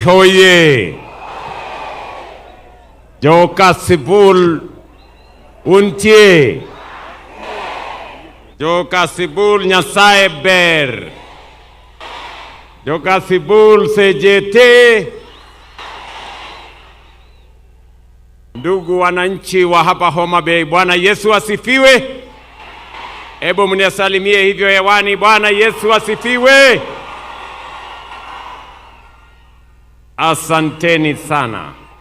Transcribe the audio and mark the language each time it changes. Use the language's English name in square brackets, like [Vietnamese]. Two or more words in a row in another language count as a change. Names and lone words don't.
[Luo (Kenya and Tanzania)] Hoye Joka Sibul Untie Joka Sibul Nyasaye Ber Joka Sibul Sejete. [Swahili] Ndugu wananchi wa hapa Homa Bay, Bwana Yesu asifiwe. Hebu mnisalimie hivyo hewani. Bwana Yesu asifiwe. Asanteni sana.